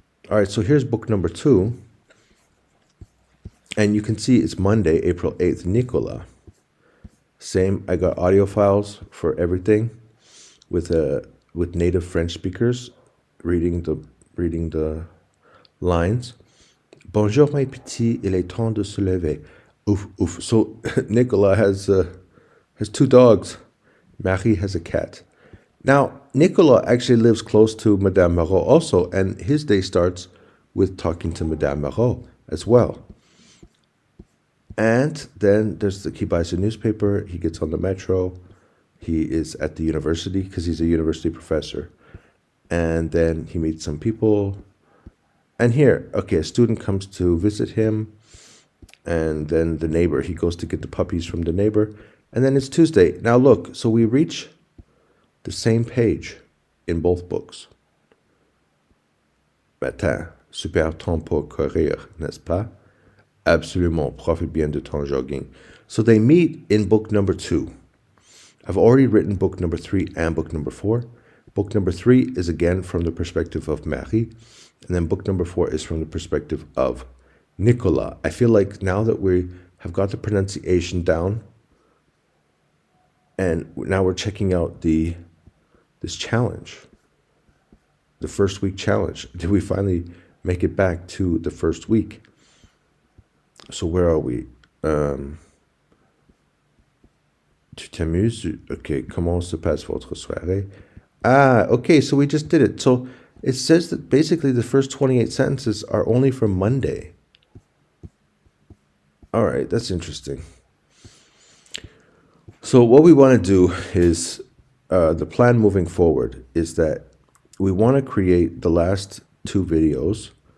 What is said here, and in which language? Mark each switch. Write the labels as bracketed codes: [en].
[en] All right, so here's book number 2. And you can see it's Monday, April 8th, Nicolas. Same, I got audio files for everything with native French speakers reading the lines. [fr] Bonjour mes petits, il est temps de se lever. [en] Oof, oof. So Nicolas has 2 dogs. Marie has a cat. Now, Nicolas actually lives close to Madame Marot also, and his day starts with talking to Madame Marot as well. And then he buys a newspaper, he gets on the metro, he is at the university because he's a university professor. And then he meets some people. And here, a student comes to visit him, and then the neighbor, he goes to get the puppies from the neighbor. And then it's Tuesday. Now look, so we reach the same page in both books. [fr] Matin, super temps pour courir, n'est-ce pas? Absolument, profite bien de ton jogging. [en] So they meet in book number 2. I've already written book number 3 and book number 4. Book number 3 is again from the perspective of Marie, and then book number 4 is from the perspective of Nicolas. I feel like now that we have got the pronunciation down, And now we're checking out this challenge, the first week challenge. Did we finally make it back to the first week? So where are we? [fr] Tu t'amuses? Okay, comment se passe votre soirée? [en] Ah, okay, so we just did it. So it says that basically the first 28 sentences are only from Monday. All right, that's interesting. So what we want to do is, the plan moving forward is that we want to create the last two videos.